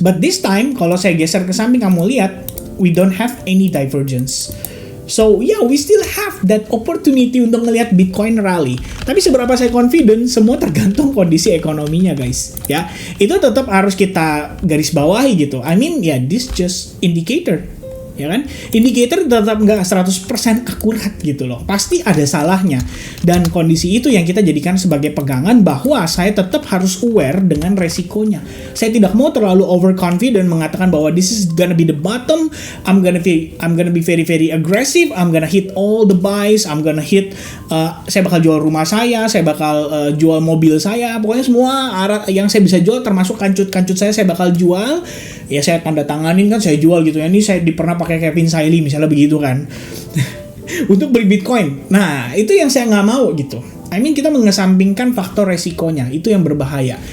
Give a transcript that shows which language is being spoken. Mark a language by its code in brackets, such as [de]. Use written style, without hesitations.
[en] But this time [id] kalau saya geser ke samping kamu lihat [en] we don't have any divergence. So yeah, we still have that opportunity [id] untuk ngelihat [en] Bitcoin rally. [id] Tapi seberapa saya confident, semua tergantung kondisi ekonominya guys. Ya, itu tetap harus kita garis bawahi gitu. [en] I mean, ya, this just indicator. [id] Ya kan? Indikator tetap nggak 100% akurat gitu loh. Pasti ada salahnya. Dan kondisi itu yang kita jadikan sebagai pegangan bahwa saya tetap harus aware dengan resikonya. Saya tidak mau terlalu overconfident mengatakan bahwa [en] this is gonna be the bottom. I'm gonna be very very aggressive. I'm gonna hit all the buys. I'm gonna hit [id] saya bakal jual rumah saya bakal jual mobil saya. Pokoknya semua arah yang saya bisa jual termasuk kancut-kancut saya bakal jual. Ya saya tanda tanganin kan saya jual gitu ya. Ini saya pernah pakai Kevin Sailey misalnya begitu kan. Untuk beli Bitcoin. Nah, itu yang saya nggak mau gitu. [en] I mean, [id] kita mengesampingkan faktor resikonya. Itu yang berbahaya.